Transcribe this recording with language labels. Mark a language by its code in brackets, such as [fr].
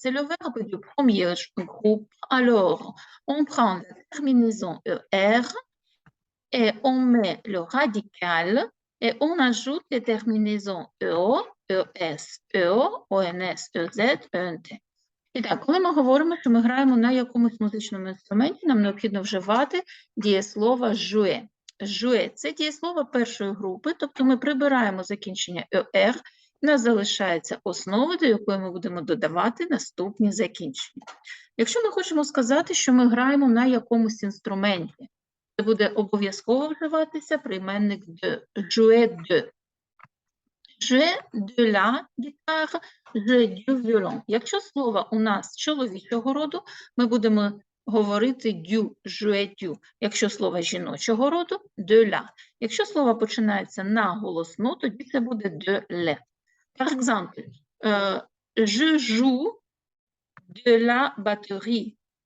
[fr] C'est le verbe du premier groupe. Alors, on prend la terminaison ER et on met le radical et on ajoute les terminaisons EO, ES, EO, ONS, EZ, ENT. [uk] І так, коли ми говоримо, що ми граємо на якомусь музичному інструменті, нам необхідно вживати дієслово jouer. Jouer – це дієслово першої групи, тобто ми прибираємо закінчення «er», у нас залишається основа, до якої ми будемо додавати наступні закінчення. Якщо ми хочемо сказати, що ми граємо на якомусь інструменті, це буде обов'язково вживатися прийменник de, jouer de. [fr] Jouer de la guitare, jouer du violon. [uk] Якщо слово у нас чоловічого роду, ми будемо говорити du, jouer du. Якщо слово жіночого роду, de la. Якщо слово починається на голосну, тоді це буде de le. [fr] Par exemple, je joue de la batterie.